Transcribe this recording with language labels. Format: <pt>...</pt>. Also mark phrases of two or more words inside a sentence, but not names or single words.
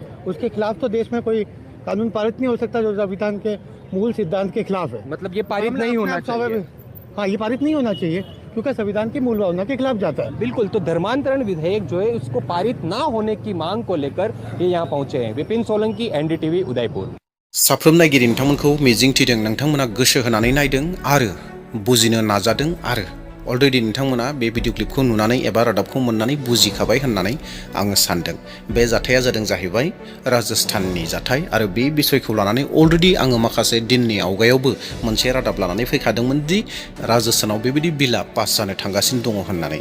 <hi>उसके खिलाफ तो देश में कोई कानून पारित नहीं हो सकता जो संविधान के मूल सिद्धांत के खिलाफ है। मतलब ये पारित नहीं होना चाहिए। हाँ, ये पारित नहीं होना चाहिए क्योंकि संविधान की मूल भावना के खिलाफ जाता है। बिल्कुल। तो धर्मांतरण विधेयक जो है उसको पारित ना होने की मांग को लेकर ये यहाँ पहुंचे हैं। विपिन सोलंकी, NDTV, उदयपुर।</hi> <brx>साफ्रोम नायगिरि नोंथांमोनखौ मिजिंथिदों नोंथांमोना गोसो होनानै नायदों आरो बुजिनो नाजादों आरो अलरेडि नोंथांमोना बे भिडिअ क्लिपखौ नुनानै एबा रादाबखौ मोननानै बुजिखाबाय होननानै आङो सानदों। बे जाथाया जादों जाहैबाय राजस्थाननि जाथाय आरो बे बिसयखौ लानानै अलरेडि आङो माखासे दिननि आवगायावबो मोनसे रादाब लानानै फैखादोंमोन दि राजस्थानाव बेबायदि बिला पास जानो थांगासिनो दङ होननानै।</brx>